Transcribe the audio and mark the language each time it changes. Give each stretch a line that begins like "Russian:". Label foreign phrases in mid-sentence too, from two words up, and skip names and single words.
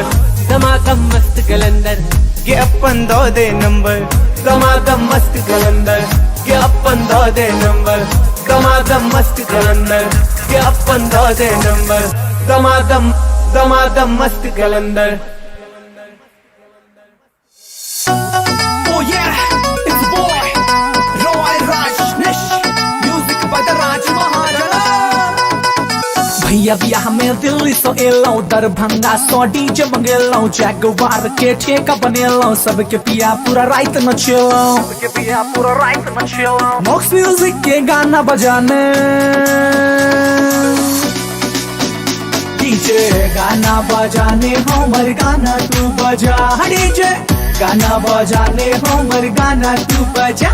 Maithili: दमादम मस्त कलंदर के अपन दो दे नंबर, दमादम मस्त कलंदर के अपन दो दे नंबर, दमादम मस्त कलंदर के अपन दो दे नंबर, दमादम दमादम मस्त कलंदर।
English: Oh yeah, it's the boy, Roy Rajneesh, music by the Raj Maharaja.
Maithili: भैया बियाह में दिल्ली सो एलो, दरभंगा सो डीजे मंगेलो, जगवार के ठेका बनेलो, सबके पिया पूरा रात नचेलो, सबके पिया पूरा रात नचेलो। मॉक्स म्यूजिक के गाना बजाने, डीजे गाना बजाने, हमर गाना तू बजा, डीजे गाना बजाने, हमर गाना तू बजा।